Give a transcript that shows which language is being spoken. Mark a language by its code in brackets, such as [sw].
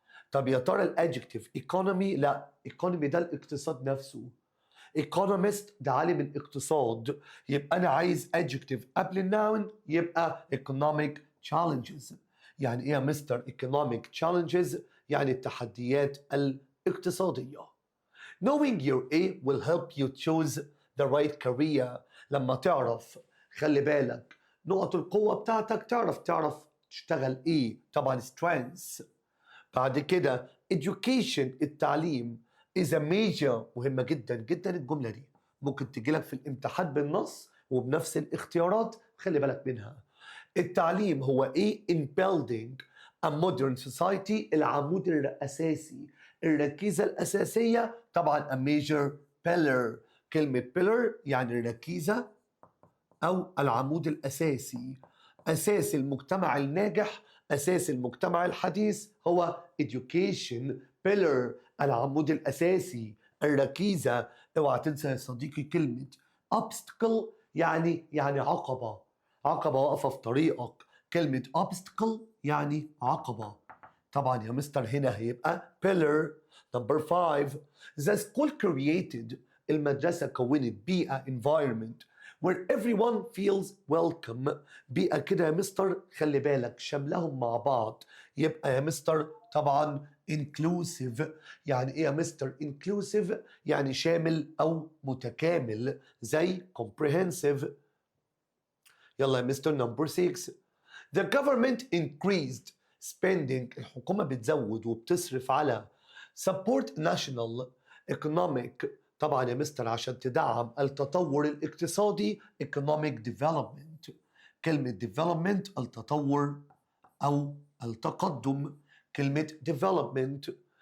[ar] طب يا ترى الادجكتيف economy؟ لا، economy ده الاقتصاد نفسه. economist ده عالم الاقتصاد. يبقى أنا عايز adjective قبل الناون، يبقى economic challenges. يعني إيه يا مستر economic challenges؟ يعني التحديات الاقتصادية. [en] knowing your A will help you choose the right career. [ar] لما تعرف، خلي بالك نقط القوة بتاعتك، تعرف تشتغل إيه. طبعا strengths. بعد كده education التعليم [en] is a major، [ar] مهمة جدا جدا الجملة دي، ممكن تجي لك في الامتحان بالنص وبنفس الاختيارات، خلي بالك منها. التعليم هو ايه؟ [en] in building a modern society [ar] العمود الأساسي، الركيزة الأساسية. طبعا [en] a major pillar. [ar] كلمة pillar يعني الركيزة أو العمود الأساسي. أساس المجتمع الناجح، أساس المجتمع الحديث هو education pillar العمود الأساسي، الركيزة. اوعى تنسى يا صديقي كلمة obstacle يعني عقبة، عقبة واقفة في طريقك. كلمة obstacle يعني عقبة. طبعا يا مستر هنا هيبقى pillar. [en] number 5 the school created [ar] المدرسة كونت بيئة [en] environment where everyone feels welcome. [ar] بيئة كده يا مستر خلي بالك شملهم مع بعض، يبقى يا مستر طبعا inclusive. يعني ايه يا مستر inclusive؟ يعني شامل او متكامل زي comprehensive. يلا يا مستر number 6. [en] The government increased spending. [ar] الحكومة بتزود وبتصرف على [en] support national economic. [ar] طبعا يا مستر عشان تدعم التطور الاقتصادي economic development. كلمة development التطور أو التقدم، كلمة development.